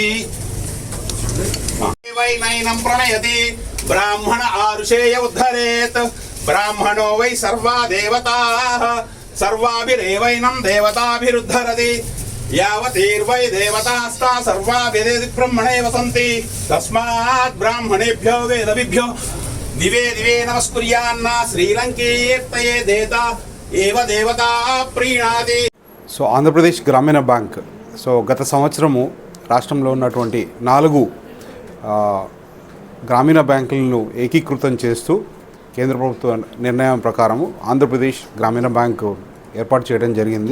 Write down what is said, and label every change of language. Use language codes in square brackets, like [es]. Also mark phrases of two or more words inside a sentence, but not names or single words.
[sa] वै नैनं प्रणयति ब्राह्मण आरुषेय उद्धरेत ब्राह्मणो वै सर्वा देवताः सर्वाभिरेवैनं देवताभिरुद्धरति यावतीर्वै देवतास्ता सर्वाभिरेति ब्रह्मणे वसन्ति तस्मात् ब्राह्मणेभ्यो वेदविभ्यो दिवे दिवे नमस्कुर्यान्न श्रीलंकीर्तये देता एव देवता प्रीणाति. [te] సో ఆంధ్రప్రదేశ్ గ్రామీణ బ్యాంక్ గత సంవత్సరము రాష్ట్రంలో ఉన్నటువంటి 4 గ్రామీణ బ్యాంకులను ఏకీకృతం చేస్తూ కేంద్ర ప్రభుత్వ నిర్ణయం ప్రకారము ఆంధ్రప్రదేశ్ గ్రామీణ బ్యాంకు ఏర్పాటు చేయడం జరిగింది.